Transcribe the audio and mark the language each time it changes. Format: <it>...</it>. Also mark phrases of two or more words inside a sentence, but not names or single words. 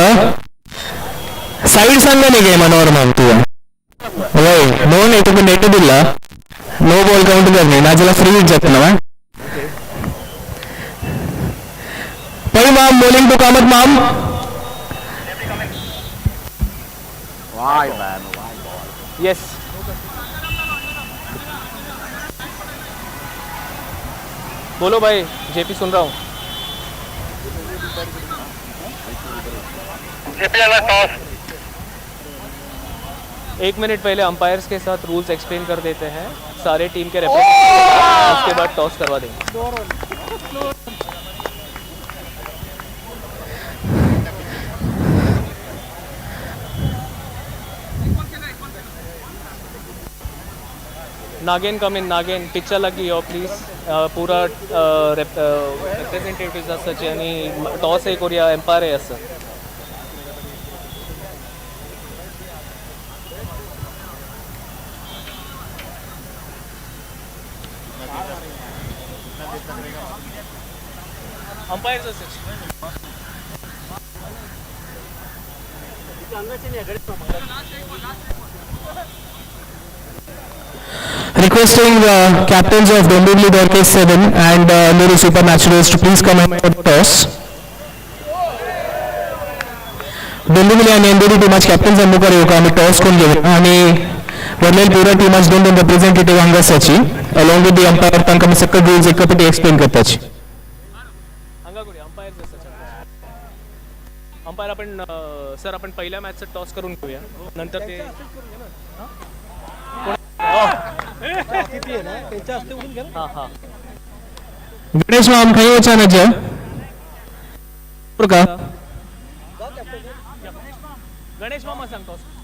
<kok>साईड सांगा न्ही गे मनोहर माम तुवें वय नो न्ही तुका नेट दिला नो</kok> <en>ball count</en> <kok>करनी नाजाल्यार</kok> <en>free hit</en> <kok>जाता न्हू. पळय माम बॉलिंग टू कामत माम.</kok> <en>Why man? Why ball? यस.</en> <hi>बोलो भाई, जेपी सुन रहा हूँ. एक मिनट पहले अंपायर्स के साथ</hi> <en>rules explain</en> <hi>कर देते हैं. सारे टीम के रिप्रेजेंटेटिव उसके बाद टॉस करवा देंगे.</hi> <en>Nagen come in.</en> <hi>नागेन पिक्चर लगी हो प्लीज.</hi> <kok>पूरा रिप्रेझेंटेटिव्ह आसाचे आनी टॉस एक करूया. एम्पायर आसा. अंपायर्स आसाचे.</kok> <en>Requesting the captains of Dombivli Dorcas 7 and Nuru Supernaturals to please come ahead for the toss.</en> <kok>Dombivli आणि NDD टीमाचे कॅप्टन्स मुखार येवका आमी टॉस करून घेवया आनी वरलेली पुरा टीमाची दोन दोन रिप्रेझेंटेटिव्ह हांगा आसाची</kok> <en>along with the umpire</en> <kok>तांकां आमी सकयल रुल्स एक फावटी एक्सप्लेन करपाची. हांगा करूया. अंपायर्स आसाचे.</kok> <mr>अंपायर आपण सर आपण पहिल्या मॅचचं टॉस करून घेऊया. नंतर ते हां हां.</mr> <kok>गणेश माम खंय वचनाचे का गणेश मामा सांग टॉस.</kok>